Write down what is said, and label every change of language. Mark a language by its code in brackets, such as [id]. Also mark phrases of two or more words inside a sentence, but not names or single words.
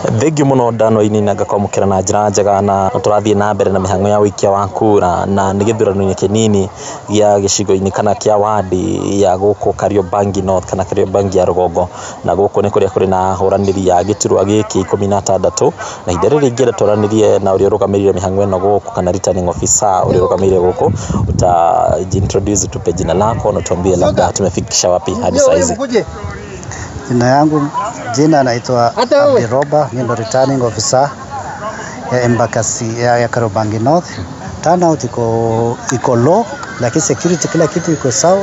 [ki] Thengiũ mũno ndano-inĩ na ngakwamũkĩra na njĩra njega na tũrathiĩ na mbere na mĩhang'o ya ũikia wa kura na nĩ gĩthurano-inĩ kĩnini gĩa gĩcigo-inĩ kana kĩa wadi ya gũkũ Kariobangi North kana Kariobangi ya rũgongo, na gũkũ nĩ kũrĩa kũrĩ na hũranĩri ya gĩturwa gĩkĩ 16 na ihinda rĩrĩ ingĩenda twaranĩrie na ũrĩa ũrũgamĩrĩire mĩhang'o ĩno gũkũ kana [en] returning officer [ki] ũrĩa ũrũgamĩrĩire gũkũ introduce [sw] tupe jina lako na tuambie labda tumefikisha wapi hadi saizi. Jina yangu naitwa Abdiroba, ni ndo [en] returning officer [sw] ya Embakasi ya Kariobangi North. Turnout iko low, lakini security kila kitu iko sawa.